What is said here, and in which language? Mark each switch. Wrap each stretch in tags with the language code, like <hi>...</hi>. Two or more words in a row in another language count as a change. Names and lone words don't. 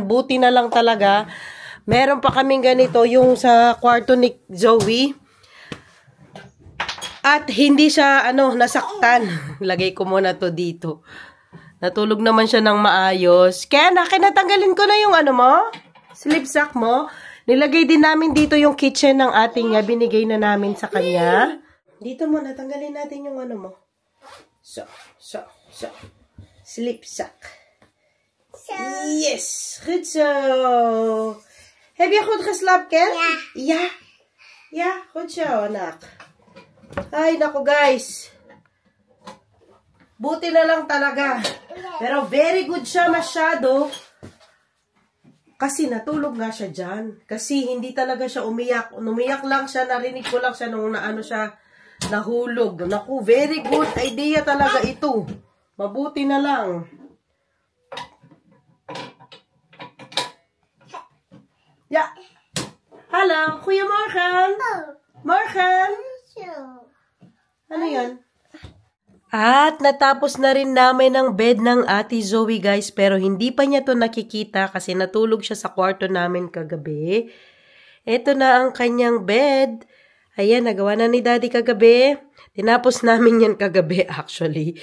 <tl>Buti na lang talaga. Meron pa kaming ganito yung sa kwarto ni Zoe. At hindi siya, nasaktan. Lagay ko muna to dito. Natulog naman siya ng maayos. Kaya natanggalin ko na yung mo?</tl> <en>Sleep sack</en> <tl>mo. Nilagay din namin dito yung kitchen ng ating niya. Binigay na namin sa kanya. Dito mo, natanggalin natin yung mo.</tl> <en>So. Sleep sack. Yes.</en> <nl>Goed zo. Heb je goed geslapen, Ken? Ja. Ja, goed zo,</nl> <tl>anak. Ay, naku guys. Buti na lang talaga. Pero</tl> <en>very good</en> <tl>siya masyado. Kasi natulog nga siya dyan. Kasi hindi talaga siya umiyak. Umiyak lang siya, narinig ko lang siya nung siya nahulog. Naku,</tl> <en>very good idea</en> <tl>talaga ito. Mabuti na lang. Ja.</tl> <nl>Hallo, goedemorgen. Morgen.</nl> <tl>Ano yan? At natapos na rin namin ang bed ng Ate Zoe, guys. Pero hindi pa niya to nakikita kasi natulog siya sa kwarto namin kagabi. Ito na ang kanyang bed. Ayan, nagawa na ni Daddy kagabi. Tinapos namin yan kagabi, actually.</tl>